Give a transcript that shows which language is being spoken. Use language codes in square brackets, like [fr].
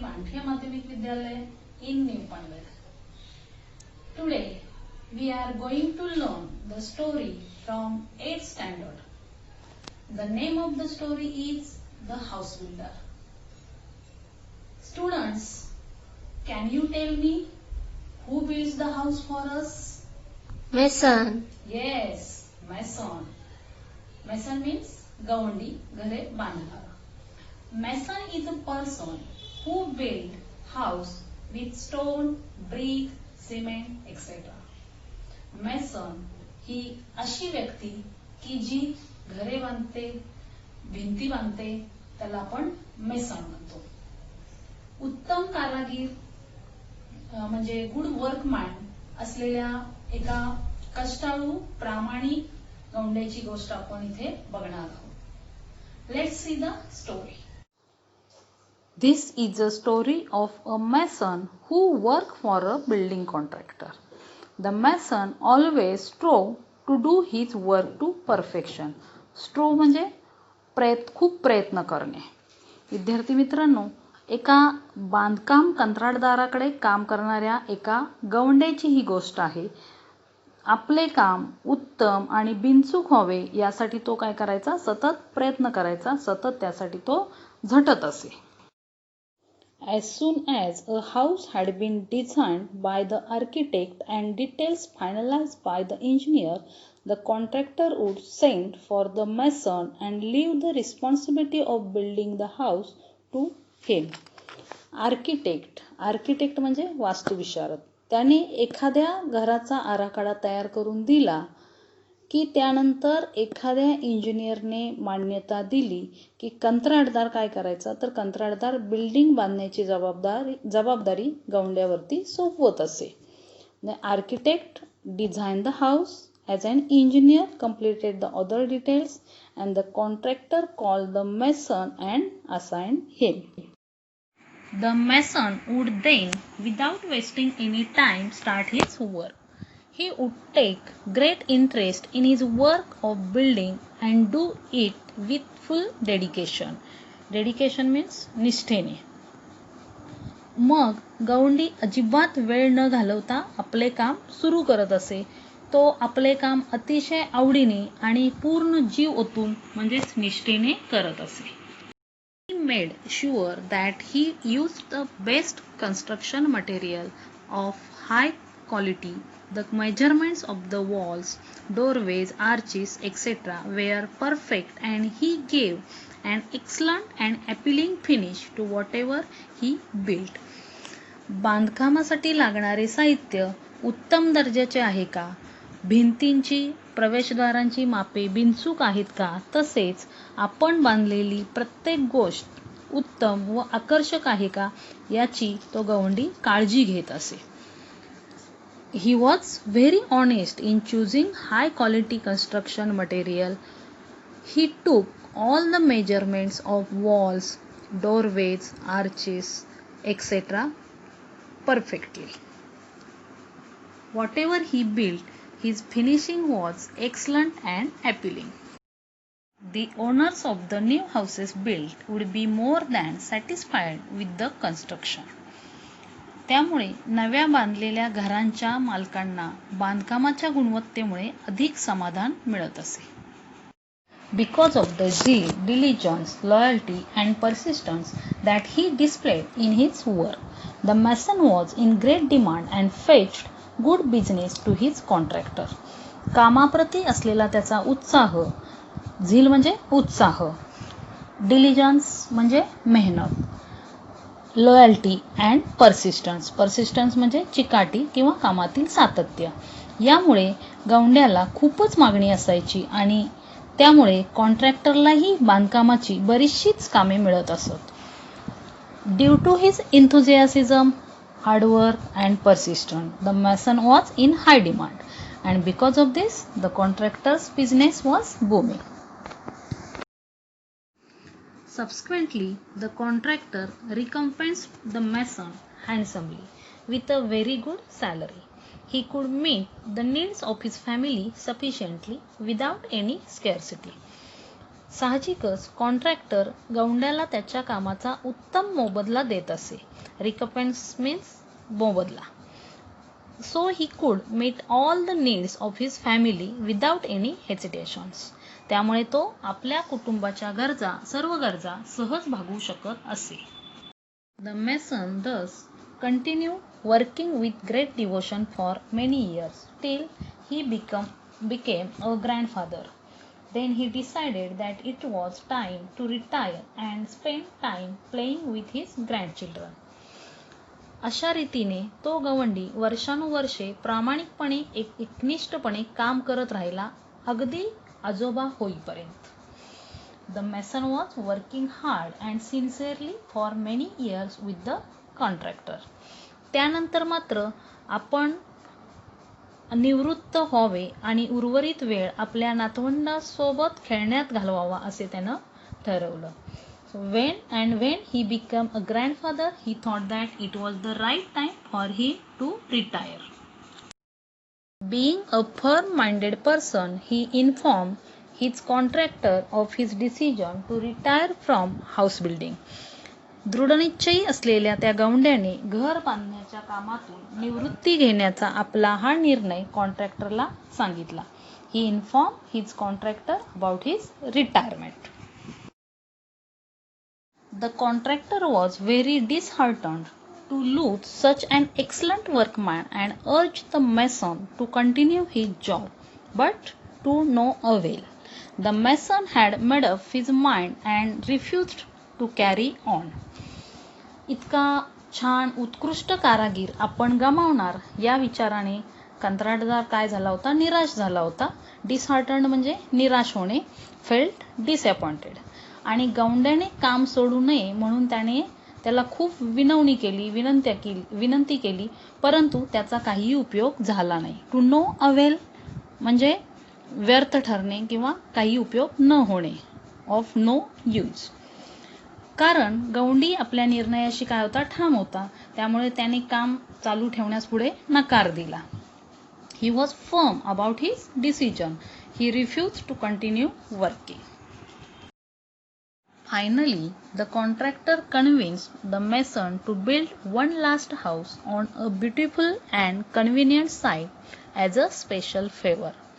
[en] Banthia Madhyamik Vidyalaya in New Panvel. Today, we are going to learn the story from 8th standard. The name of the story is The House Builder. Students, can you tell me who builds the house for us? Mason. Yes, mason. Mason means [mr] गवंडी, घरे बांधणारा. [en] Mason is a person who build house with stone, brick, cement, etc. [mr] Mason ही अशी व्यक्ती की जी घरे बांधते, भिंती बांधते, त्याला आपण मेसन म्हणतो. उत्तम कारागीर म्हणजे गुड वर्कमॅन असलेल्या एका कष्टाळू प्रामाणिक गवंड्याची गोष्ट आपण इथे बघणार आहोत. [en] Let's see the story. This is a story of a mason who worked for a building contractor. The mason always strove to do his work to perfection. [mr] Strove म्हणजे खूप प्रयत्न करणे. विद्यार्थी मित्रांनो, एका बांधकाम कंत्राटदाराकडे काम करणाऱ्या एका गवंड्याची ही गोष्ट आहे. आपले काम उत्तम आणि बिनचूक व्हावे यासाठी तो काय करायचा, सतत प्रयत्न करायचा, सतत त्यासाठी तो झटत असे. [en] As soon as a house had been designed by the architect and details finalized by the engineer, the contractor would send for the mason and leave the responsibility of building the house to him. [mr] Architect म्हणजे वास्तुविशारद. त्याने एखाद्या घराचा आराखडा तयार करून दिला की त्यानंतर एखाद्या इंजिनियरने मान्यता दिली की कंत्राटदार काय करायचा, तर कंत्राटदार बिल्डिंग बांधण्याची जबाबदारी गवंड्यावरती सोपवत असे. [en] The architect designed the house as an engineer completed the other details and the contractor called the mason and assigned him. The mason would then, without wasting any time, start his work. He would take great interest in his work of building and do it with full dedication. Dedication means निष्ठेने. [mr] मग गवंडी अजिबात वेळ न घालवता आपले काम सुरू करत असे. तो आपले काम अतिशय आवडीने आणि पूर्ण जीव ओतून म्हणजेच निष्ठेने करत असे. [en] He made sure that he used the best construction material of high quality. The measurements of the walls, doorways, arches, etc. were perfect and he gave an excellent and appealing finish to whatever he built. [mr] बांधकामासाठी लागणारे साहित्य उत्तम दर्जाचे आहे का? भिंतींची प्रवेशद्वारांची मापे बिनचूक आहेत का? तसेच आपण बांधलेली प्रत्येक गोष्ट उत्तम व आकर्षक आहे का याची तो गवंडी काळजी घेत असे. [en] He was very honest in choosing high quality construction material. He took all the measurements of walls, doorways, arches, etc. perfectly. Whatever he built, his finishing was excellent and appealing. The owners of the new houses built would be more than satisfied with the construction. [mr] त्यामुळे नव्या बांधलेल्या घरांच्या मालकांना बांधकामाच्या गुणवत्तेमुळे अधिक समाधान मिळत असे. [en] Because of the zeal, diligence, loyalty and persistence that he displayed in his work, the mason was in great demand and fetched good business to his contractor. [mr] कामाप्रती असलेला त्याचा उत्साह, झील म्हणजे उत्साह, डिलिजन्स म्हणजे मेहनत, [en] loyalty and persistence [mr] म्हणजे चिकाटी किंवा कामातील सातत्य, यामुळे गवंड्याला खूपच मागणी असायची आणि त्यामुळे कॉन्ट्रॅक्टरलाही बांधकामाची बरीचशीच कामे मिळत असत. [en] Due to his enthusiasm, hard work and persistence, the mason was in high demand, and because of this, the contractor's business was booming. Subsequently, the contractor recompensed the mason handsomely with a very good salary. He could meet the needs of his family sufficiently without any scarcity. [mr] साहजिकच contractor गवंड्याला त्याच्या कामाचा उत्तम मोबदला देत असे. [en] Recompense means मोबदला. So he could meet all the needs of his family without any hesitations. [mr] त्यामुळे तो आपल्या कुटुंबाच्या गरजा, सर्व गरजा सहज भागवू शकत असे. [en] The mason thus continued working with great devotion for many years till he became a grandfather. Then he decided that it was time to retire and spend time playing with his grandchildren. [mr] अशा रीतीने तो गवंडी वर्षानुवर्षे प्रामाणिकपणे एकनिष्ठपणे काम करत राहिला, अगदी आजोबा होईपर्यंत. [en] The mason was working hard and sincerely for many years with the contractor. [mr] त्यानंतर मात्र आपण निवृत्त व्हावे आणि उर्वरित वेळ आपल्या नातवंडासोबत खेळण्यात घालवावा असे त्यानं ठरवलं. [en] When he became a grandfather, he thought that it was the right time for him to retire. Being a firm-minded person, he informed his contractor of his decision to retire from house building. [mr] दृढनिश्चयी असलेल्या त्या गवंड्याने घर बांधण्याच्या कामातून निवृत्ती घेण्याचा आपला हा निर्णय कॉन्ट्रॅक्टरला सांगितला. [en] He informed his contractor about his retirement. The contractor was very disheartened to lose such an excellent workman and urged the mason to continue his job, but to no avail. The mason had made up his mind and refused to carry on. [mr] इतका छान उत्कृष्ट कारागीर आपण गमावणार या विचाराने कंत्राटदार काय झाला होता, निराश झाला होता. डिसहार्टन्ड म्हणजे निराश होणे, [en] Felt disappointed. [mr] आणि गवंड्याने काम सोडू नये म्हणून त्याला खूप विनंती केली, परंतु त्याचा काही उपयोग झाला नाही. [en] to no avail [mr] म्हणजे व्यर्थ ठरणे किंवा काही उपयोग न होणे, [en] Of no use. [mr] कारण गवंडी आपल्या निर्णयाशी काय होता, ठाम होता. त्यामुळे त्याने काम चालू ठेवण्यास पुढे नकार दिला. [en] He was firm about his decision. He refused to continue working. Finally, the contractor convinced the mason to build one last house on a beautiful and convenient site as a special favor.